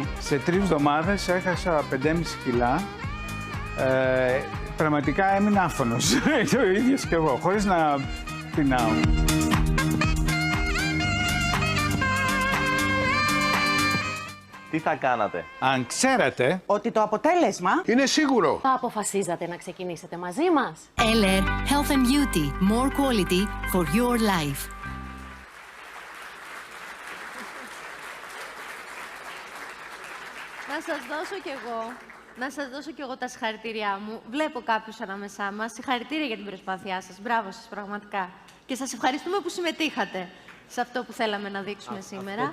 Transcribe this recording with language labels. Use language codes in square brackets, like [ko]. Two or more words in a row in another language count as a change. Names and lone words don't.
[el] Σε 3 εβδομάδες έχασα 5,5 κιλά. Πραγματικά έμεινα άφωνος. Το ίδιος και εγώ, χωρίς να πεινάω. Τι θα κάνατε? Αν ξέρατε... Ότι το αποτέλεσμα Είναι σίγουρο. Θα αποφασίζατε να ξεκινήσετε μαζί μας? [en] Eller Health and Beauty. More quality for your life. [el] Να σας δώσω κι εγώ τα συγχαρητήριά μου. Βλέπω κάποιους ανάμεσά μας. Συγχαρητήρια για την προσπάθειά σας. Μπράβο σας, πραγματικά. Και σας ευχαριστούμε που συμμετείχατε σε αυτό που θέλαμε να δείξουμε σήμερα.